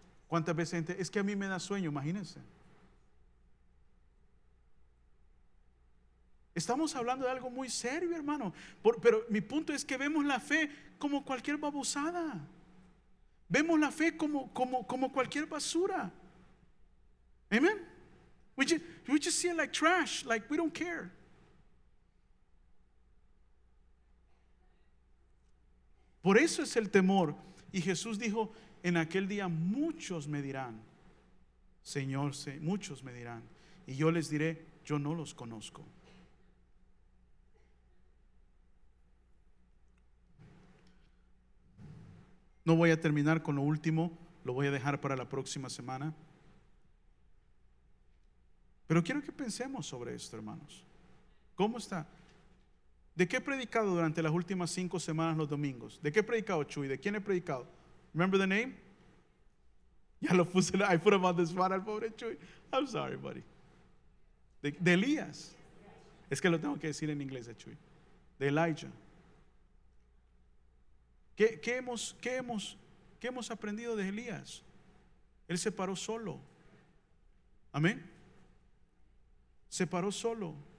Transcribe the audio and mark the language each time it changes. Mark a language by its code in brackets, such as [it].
[es] ¿Cuántas veces gente, es que a mí me da sueño? Imagínense. Estamos hablando de algo muy serio, hermano. Pero mi punto es que vemos la fe como cualquier babosada. Vemos la fe como cualquier basura. [en] Amen. We just see it like trash, like we don't care. [es] Por eso es el temor. Y Jesús dijo: en aquel día muchos me dirán, Señor, muchos me dirán, y yo les diré: yo no los conozco. No voy a terminar con lo último, lo voy a dejar para la próxima semana. Pero quiero que pensemos sobre esto, hermanos. ¿Cómo está? ¿De qué he predicado durante las últimas 5 semanas los domingos? ¿De qué he predicado, Chuy? ¿De quién he predicado? [en] Remember the name? [es] Ya lo puse, [en] I put him on the spot [es] al pobre Chuy. [en] I'm sorry, buddy. [es] De Elías. Es que lo tengo que decir en inglés, Chuy. De Elijah. ¿Qué hemos aprendido de Elías? Él se paró solo. Amén. Se paró solo.